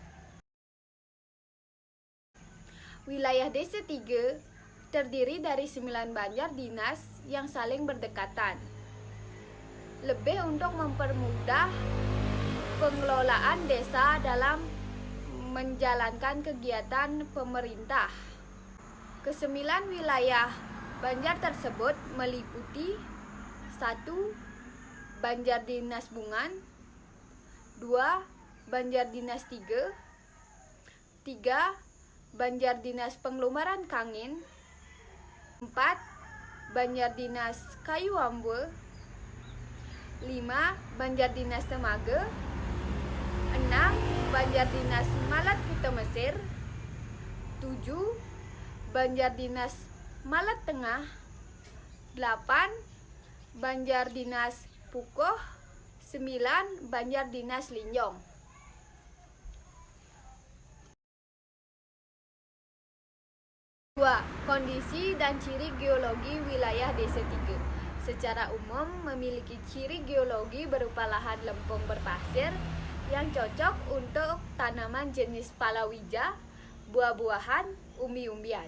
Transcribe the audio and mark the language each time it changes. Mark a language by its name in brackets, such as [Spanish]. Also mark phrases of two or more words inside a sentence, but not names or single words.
[Indonesian] Wilayah Desa Tiga terdiri dari 9 banjar dinas yang saling berdekatan. Lebih untuk mempermudah pengelolaan desa dalam menjalankan kegiatan pemerintah. Kesembilan wilayah banjar tersebut meliputi 1. Banjar Dinas Bungan, 2. Banjar Dinas Tiga, 3. Banjar Dinas Pengelumbaran Kangin, 4. Banjar Dinas Kayuambue, 5. Banjar Dinas Temaga, 6. Banjar Dinas Malat Kuta Mesir, 7. Banjar Dinas Malat Tengah, 8. Banjar Dinas Pukoh, 9. Banjar Dinas Linjong. Kondisi dan ciri geologi wilayah Desa Tiga. Secara umum memiliki ciri geologi berupa lahan lempung berpasir yang cocok untuk tanaman jenis palawija, buah-buahan, umbi-umbian.